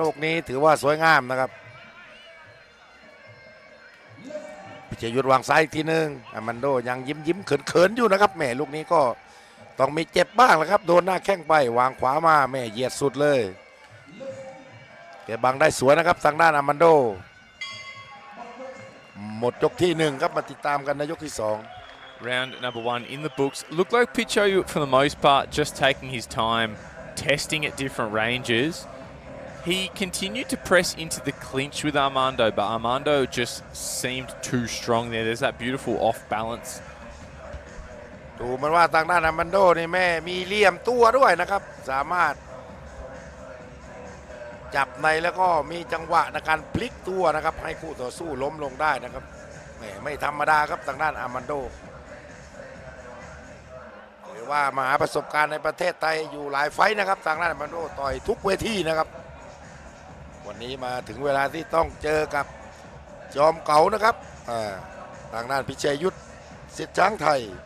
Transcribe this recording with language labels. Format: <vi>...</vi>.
<th>ลูกนี้ถือว่าสวยงามนะครับพิชยุทธวางซ้ายอีกทีนึงอามันโดยังยิ้มเขินอยู่นะครับแม่ลูกนี้ก็ต้องมีเจ็บบ้างแล้วครับโดนหน้าแข้งไปวางขวามาแม่เหยียดสุดเลยแกบังได้สวยนะครับทางด้านอามันโดหมดยกที่1ครับมาติดตามกันในยกที่2</th> <en>Round number 1 in the books. Looked like Pichayut for the most part just taking his time, testing at different ranges. He continued to press into the clinch with Armando, but Armando just seemed too strong there. There's that beautiful off balance.</en> <th>ดูมันว่าทางด้านอามันโดนี่แม่มีเหลี่ยมตัวด้วยนะครับสามารถจับในแล้วก็มีจังหวะในการพลิกตัวนะครับให้คู่ต่อสู้ล้มลงได้นะครับแหมไม่ธรรมดาครับทางด้านอามันโดหรือว่ามาหาประสบการณ์ในประเทศไทยอยู่หลายไฟต์นะครับทางด้านอามันโดต่อยทุกเวทีนะครับวันนี้มาถึงเวลาที่ต้องเจอกับจอมเก๋านะครับทางด้านพิชัยยุทธสิทธิ์ช้างไทย</th>